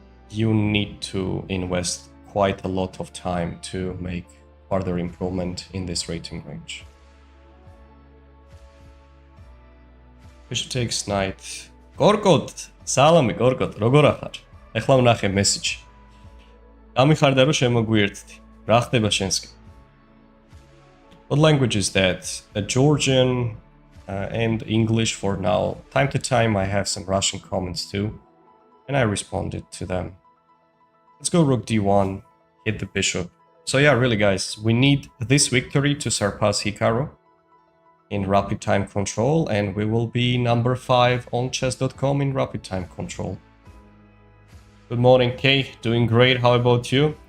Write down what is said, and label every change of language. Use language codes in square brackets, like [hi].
[en] You need to invest quite a lot of time to make further improvement in this rating range. Bishop takes knight. Gorgod, salami Gorgod, [ka] როგორ ახარ? ეხლა ვნახე message. გამიხარდა რომ შემოგვიერთდი. რა ხდება შენსკენ? [en] What language is that? Georgian and English for now. Time to time I have some Russian comments too. And I responded to them. Let's go rook d1, hit the bishop. So yeah, really guys, we need this victory to surpass Hikaru in rapid time control, and we will be number 5 on chess.com in rapid time control. Good morning, Kay. Doing great. How about you?